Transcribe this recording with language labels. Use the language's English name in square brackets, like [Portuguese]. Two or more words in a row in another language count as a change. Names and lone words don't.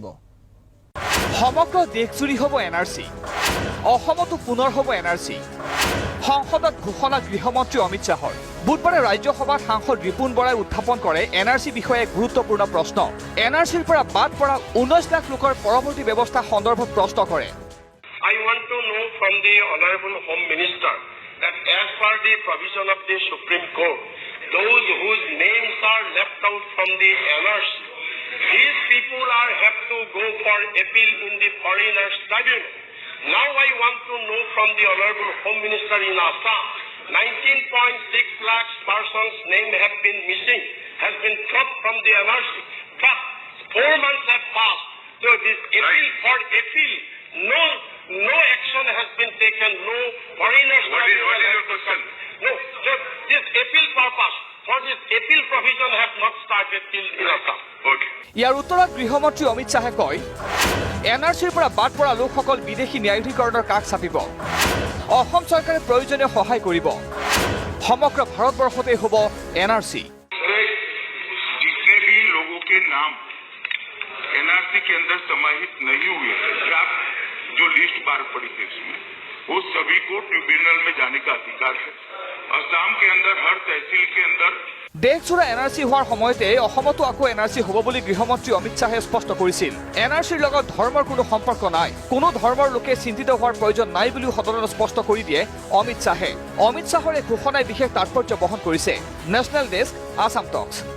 [Assamese] সমগ্ৰ দেশজুৰি হ'ব এনআৰচি, অসমতো পুনৰ হ'ব এনআৰচি। সংসদত ঘোষণা গৃহমন্ত্ৰী অমিত শাহৰ। বুধবাৰে ৰাজ্যসভাত সাংসদ ৰিপুণ বৰাই উত্থাপন কৰে এনআৰচি বিষয়ে গুৰুত্বপূৰ্ণ প্ৰশ্ন। এনআৰচিৰ পৰা বাদ পৰা 19 লাখ লোকৰ পৰৱৰ্তী ব্যৱস্থা সন্দৰ্ভত প্ৰশ্ন কৰে। [English] I want to know from the Honorable Home Minister that as per the provision of the Supreme Court, those whose names are left out from the NRC, these people have to go for appeal in the Foreigners Tribunal. Now I want to know from the Honorable Home Minister in Assam, 19.6 lakhs persons' name have been missing, has been dropped from the NRC. But 4 months have passed. So this appeal for appeal, no action has been taken. No foreigners. What is your question? No, so this appeal purpose for this appeal provision have not started till in Assam. Okay. [Assamese] ইয়াৰ উত্তৰত গৃহমন্ত্ৰী অমিত শাহে কয়, এনআৰচিৰ পৰা বাদ পৰা লোকসকল বিদেশী ন্যায়াধিকৰণৰ কাষ চাপিব। অসম চৰকাৰে প্ৰয়োজনীয় সহায় কৰিব। সমগ্ৰ ভাৰতবৰ্ষতে হ'ব এনআৰচি। [Hindi] जितने भी लोगों के नाम एनआरसी के अंदर समाहित नहीं हुए ड्राफ्ट जो लिस्ट बाहर पड़ी थी इसमें वो सभी को ट्रिब्यूनल में जाने का अधिकार है। असम के अंदर हर तहसील के अंदर [Assamese] দেশজোৰা এনআৰচি হোৱাৰ সময়তে অসমতো আকৌ এনআৰচি হ'ব বুলি গৃহমন্ত্ৰী অমিত শাহে স্পষ্ট কৰিছিল। এনআৰচিৰ লগত ধৰ্মৰ কোনো সম্পৰ্ক নাই, কোনো ধৰ্মৰ লোকে চিন্তিত হোৱাৰ প্ৰয়োজন নাই বুলিও সদনত স্পষ্ট কৰি দিয়ে অমিত শাহে। অমিত শাহৰ এই ঘোষণাই বিশেষ তাৎপৰ্য বহন কৰিছে। [English] National Desk, [Assamese] আসাম টক্স।